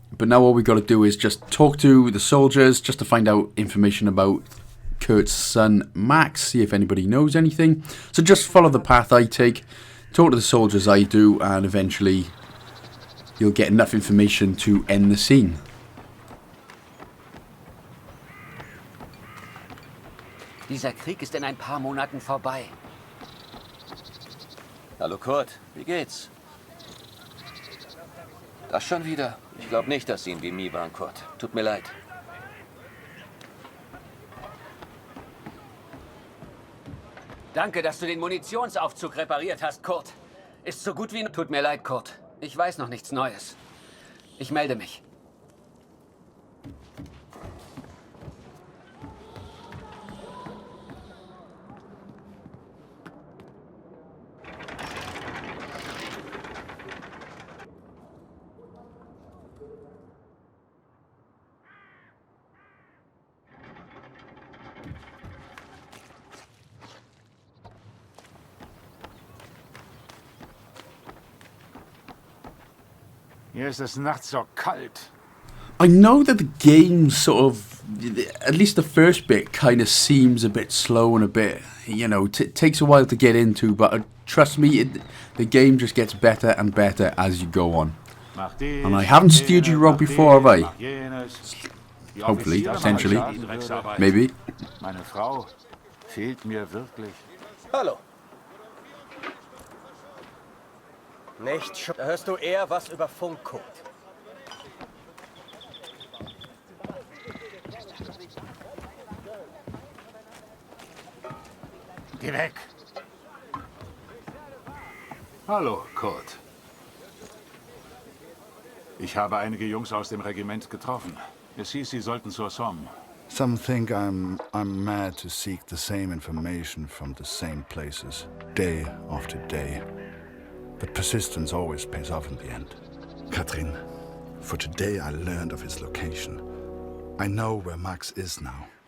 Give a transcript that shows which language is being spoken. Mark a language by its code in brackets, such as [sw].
[en] But now all we got to do is just talk to the soldiers, just to find out information about Kurt's son Max, see if anybody knows anything. So just follow the path I take, talk to the soldiers I do, and eventually you'll get enough information to end the scene. [de] Dieser Krieg ist in ein paar Monaten vorbei. Hallo Kurt, wie geht's? Das schon wieder? Ich glaube nicht, dass Sie in Chemie waren, Kurt. Tut mir leid. Danke, dass du den Munitionsaufzug repariert hast, Kurt. Ist so gut wie... Tut mir leid, Kurt. Ich weiß noch nichts Neues. Ich melde mich. Hier ist es nachts so kalt. [en] I know that the game sort of, at least the first bit, kind of seems a bit slow and a bit, you know, takes a while to get into, but trust me, the game just gets better and better as you go on. And I haven't steered you wrong before, have I? Hopefully, potentially, maybe. [de] Meine Frau fehlt mir wirklich. Hallo. Nicht schon. Da hörst du eher was über Funkcode. Geh weg. Hallo, Kurt. Ich habe einige Jungs aus dem Regiment getroffen. Es hieß, sie sollten zur Somme. [en] Some think I'm mad to seek the same information from the same places, day after day. But persistence always pays off in the end. Katrin, for today I learned of his location. I know where Max is now.